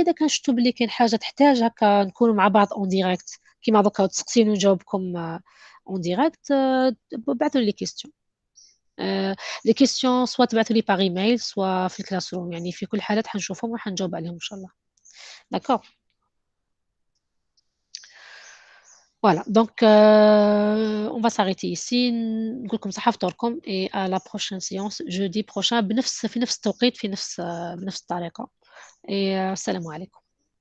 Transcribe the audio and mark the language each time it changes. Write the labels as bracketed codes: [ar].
[ar] اذا كان شفتوا بلي كاين حاجه تحتاج هكا نكونوا مع بعض اون ديريكت كيما دوكا تسقسيني ونجاوبكم اون ديريكت، بعثوا لي كيستيون. لي كيستيون سوا تبعثوا لي باغ ايميل سوا في الكلاس روم، يعني في كل حالات حنشوفهم وحنجاوب عليهم ان شاء الله. داكور. [fr] Voilà, donc on va s'arrêter ici. [ar] نقول لكم صحة فطوركم [fr] et à la prochaine séance jeudi prochain [ar] في نفس التوقيت بنفس الطريقة. et السلام عليكم.